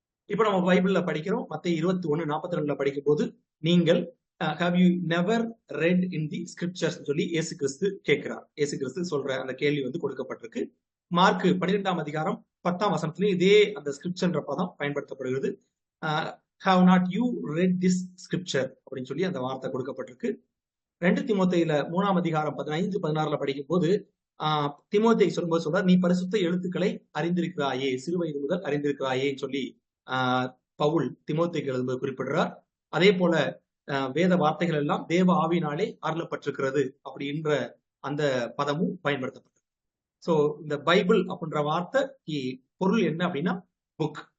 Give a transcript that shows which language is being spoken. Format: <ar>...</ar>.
<ta>இப்ப நம்ம பைபிள்ல படிக்கிறோம். மத்தேயு 21:42 படிக்கும் போது, நீங்கள்</ta> <en>have you never read in the scriptures</en> <ta>சொல்லி இயேசு கிறிஸ்து கேட்கிறார். இயேசு கிறிஸ்து சொல்ற அந்த கேள்வி கொடுக்கப்பட்டிருக்கு. மார்க் 12ஆம் அதிகாரம் 10ஆம் வசனத்திலேயே இதே அந்த ஸ்கிரிப்சர்ன்ற பதம் பயன்படுத்தப்படுகிறது.</ta> <en>have not you read this scripture</en> <ta>அப்படின்னு சொல்லி அந்த வார்த்தை கொடுக்கப்பட்டிருக்கு. 2 தீமோத்தேயுல 3ஆம் அதிகாரம் 15-16 படிக்கும் போது தீமோத்தேயு சொல்லும்போது சொல்றார், நீ பரிசுத்த எழுத்துக்களை அறிந்திருக்கிறாயே, சிறு வயது முதல் அறிந்திருக்கிறாயே சொல்லி பவுல் தீமோத்தேயுக்கு எழுதும்போது குறிப்பிடுறார். அதே போல வேத வார்த்தைகள் எல்லாம் தேவ ஆவியினாலே அருளப்பட்டிருக்கிறது அப்படின்ற அந்த பதமும் பயன்படுத்தப்பட்டது. சோ இந்த பைபிள் அப்படின்ற வார்த்தை பொருள் என்ன அப்படின்னா புக்,</ta>